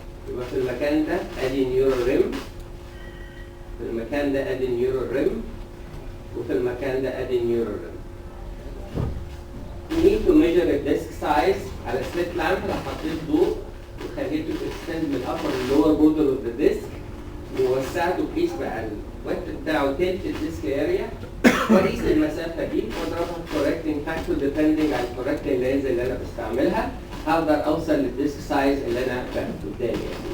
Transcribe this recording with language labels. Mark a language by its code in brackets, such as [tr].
[ar] يبقى في المكان ده ادي نيورال ريم، في المكان ده ادي نيورال ريم، وفي المكان ده ادي نيورال ريم. [en] We need to measure the disk size [ar] على [en] Slit lamp. [ar] لو حطيت ضوء وخليته تكستند من الابر للور [en] border of the disc [ar] ووسعته بحيث بقى الوقت بتاعه تلت الديسك اريا، واقيس المسافه دي واضربها في كوركتنج فاكتور ديبندنج على الكوركتنج لينز اللي انا بستعملها، هقدر اوصل للديسك سايز اللي انا بقى قدامي.